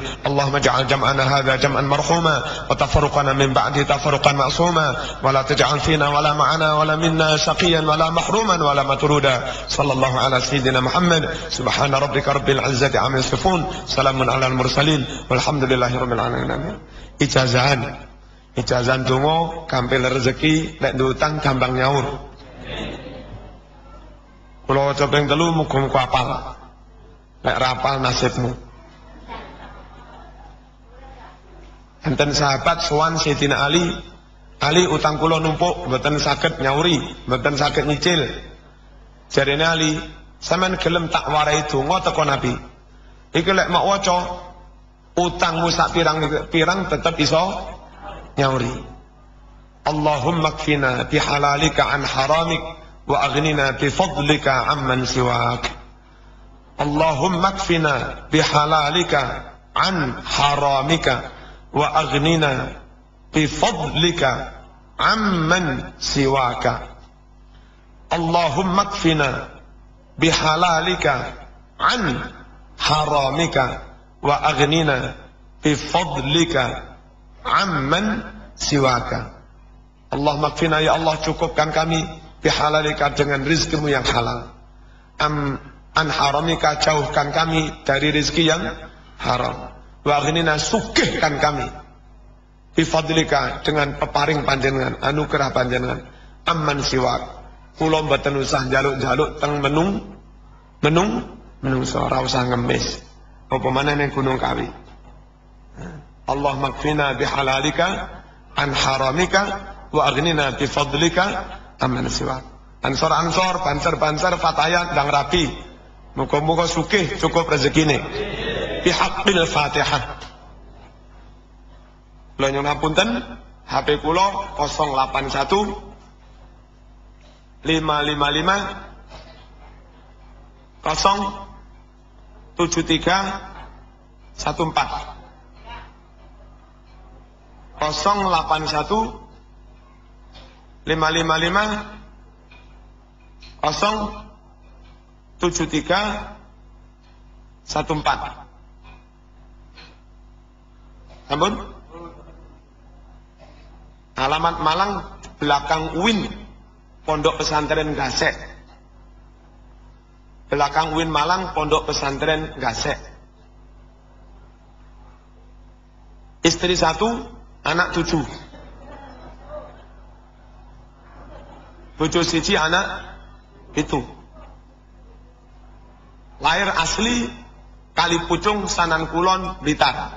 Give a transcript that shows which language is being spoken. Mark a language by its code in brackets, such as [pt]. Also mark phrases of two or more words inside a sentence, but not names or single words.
[ar] اللهم اجعل جمعنا هذا جمعا مرحوما وتفرقنا من بعده تفرقا معصوما ولا تجعل فينا ولا معنا ولا منا شقيا ولا محروما ولا مطرودا. صلى الله على سيدنا محمد. سبحان ربك رب العزة عما يصفون سلام على المرسلين والحمد لله رب العالمين. [jv] Ijazah donga gampil rezeki, nek ndutang gampang nyaur. Kula waca ping 3 muga-muga apal. Nek ra apal nasibmu. Enten sahabat sowan Sayyidina Ali utang kula numpuk mboten saged nyauri, mboten saged nyicil. Jarene Ali, sampean gelem tak warai donga teko Nabi. Iki lek mak waca utangmu sak pirang tetep iso nyauri. [ar] اللهم اكفنا بحلالك عن حرامك وأغننا بفضلك عمن سواك. اللهم اكفنا بحلالك عن حرامك وأغننا بفضلك عمن سواك. اللهم اكفنا بحلالك عن حرامك وأغننا بفضلك عمن سواك. اللهم اكفنا, [id] ya Allah cukupkan kami bihalalika dengan rizkimu yang halal, [ar] عن حرامك [id] jauhkan kami dari rizki yang haram, [ar] وأغننا [jv] sugihkan kami bifadlika dengan peparing panjenengan, anugerah panjenengan, [ar] عمن سواك. [jv] Kula mboten usah njaluk-njaluk teng menungso, ora usah ngemis apa maneh ning Gunung Kawi. [ar] الله اكفنا بحلالك عن حرامك وأغننا بفضلك عمن سواك. [jv] Ansor banser fatayat dang rapi. Muga-muga sugih cukup rezekine. [ar] بحق الفاتحة. [jv] Kula nyuwun ngapunten, HP kula 081 555 07314 081 555 Ampun? [id] Alamat Malang, belakang UIN, Pondok Pesantren Gasek. Belakang UIN Malang, Pondok Pesantren Gasek. Istri 1, anak 7. [jv] Bojo siji, anak itu. [id] Lahir asli Kalipucung, Sanan Kulon, Blitar.